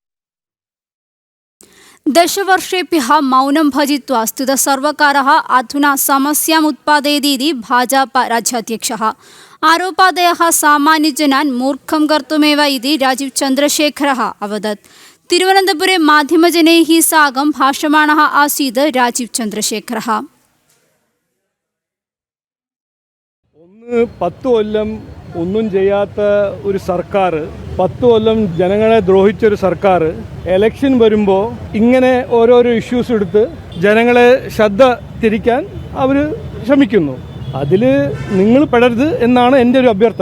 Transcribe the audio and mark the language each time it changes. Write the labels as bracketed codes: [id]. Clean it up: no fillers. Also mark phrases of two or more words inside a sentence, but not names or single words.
[sa] दशवर्षेभ्यः मौनं भजित्वा स्थितसर्वकारः अधुना समस्याम् उत्पादयति भाजपा राज्याध्यक्षः। आरोपादयः सामान्यजनान् मूर्खं कर्तुमेव इति राजीव चन्द्रशेखरः अवदत्। तिरुवनन्तपुरे माध्यमजनैः साकं भाषमाणः आसीत् राजीव चन्द्रशेखरः। [ml] 10 കൊല്ലം ഒന്നും ചെയ്യാത്ത ഒരു സർക്കാർ, 10 കൊല്ലം ജനങ്ങളെ ദ്രോഹിച്ചൊരു സർക്കാർ ഇലക്ഷൻ വരുമ്പോൾ ഇങ്ങനെ ഓരോരോ ഇഷ്യൂസ് എടുത്ത് ജനങ്ങളെ ശ്രദ്ധ തിരിക്കാൻ അവർ ശ്രമിക്കുന്നു. അതിൽ നിങ്ങൾ പെടരുത് എന്നാണ് എൻ്റെ ഒരു അഭ്യർത്ഥന.